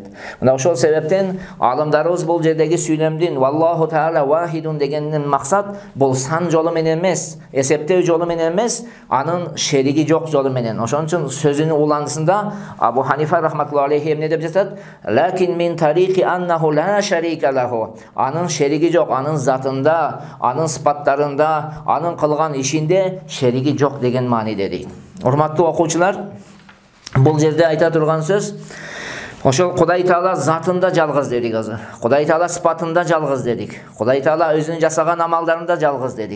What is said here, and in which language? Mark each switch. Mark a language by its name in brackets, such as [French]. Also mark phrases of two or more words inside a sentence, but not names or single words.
[Kyrgyz] Мына ошол себептен алымдарыбыз бул жердеги сүйлөмдүн [Arabic] "والله تعالى واحد" [Kyrgyz] дегенин максат бул сан жолу менен эмес, эсептөө жолу менен эмес, анын шериги жок жолу менен. Ошон үчүн сөзүнүн уландысында Абу Ханифа [Arabic] رحمة الله عليه [Kyrgyz] эмне деп жатат? [Arabic] "لكن من طريق أنه لا شريك له". [Kyrgyz] Анын шериги жок, анын затында, анын сыпаттарында, анын кылган ишинде шериги жок деген мааниде дейт. Урматтуу окуучулар, бул жерде айта турган сөз ошол Кудай Таала затында жалгыз дедик азыр. Кудай Таала сыпатында жалгыз дедик. Кудай Таала өзүнүн жасаган амалдарында жалгыз дедик.